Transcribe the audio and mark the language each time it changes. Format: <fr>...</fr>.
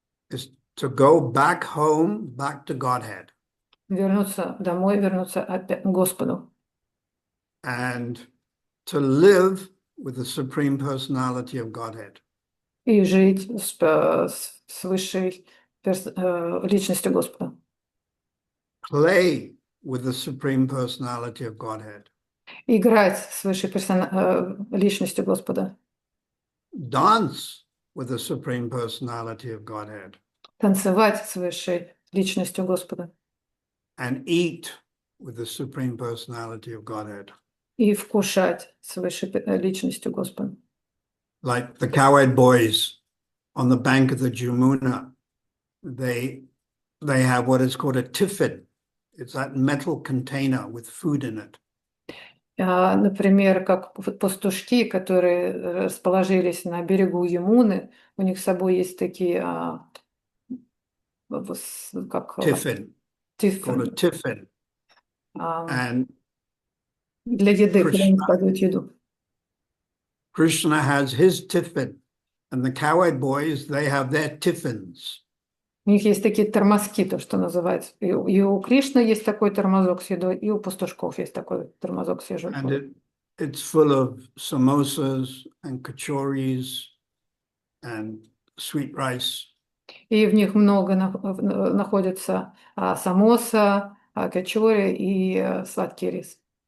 <en>is to go back home, back to Godhead.</en> <ru>Вернуться домой, вернуться опять к Господу.</ru> <en>And to live with the Supreme Personality of Godhead.</en> <ru>И жить с высшей личностью Господа.</ru> <en>Play with the Supreme Personality of Godhead.</en> <ru>Играть с высшей личностью Господа.</ru> <en>Dance with the Supreme Personality of Godhead.</en> <ru>Танцевать с высшей личностью Господа.</ru> <en>And eat with the Supreme Personality of Godhead.</en> <ru>И вкушать с высшей личностью Господа.</ru> <en>Like the cow-eyed boys on the bank of the Jamuna, they have what is called a tiffin. It's that metal container with food in it.</en> <ru>Например, как пастушки, которые расположились на берегу Ямуны, у них с собой есть такие как</ru> <en>Tiffin. Called a tiffin. And</en> <ru>для еды, куда они складывают еду.</ru> <en>Krishna has his tiffin, and the cow-eyed boys, they have their tiffins.</en> <ru>У них есть такие тормозки, то, что называется. И у Кришны есть такой тормозок с едой, и у пастушков есть такой тормозок с едой.</ru> <en>And it's full of samosas and kachoris and sweet rice.</en> <ru>И в них много находится самоса, качори и сладкий рис.</ru>